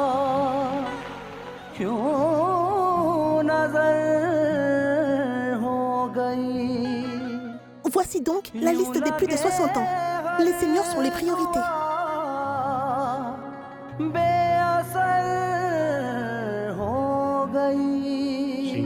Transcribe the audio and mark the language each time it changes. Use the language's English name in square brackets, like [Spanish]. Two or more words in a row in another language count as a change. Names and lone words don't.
[Hindi] क्यों नजर हो गई. [French] Voici donc la liste des plus de 60 ans. Les seniors sont les priorités. [Hindi] बेअसर हो गई.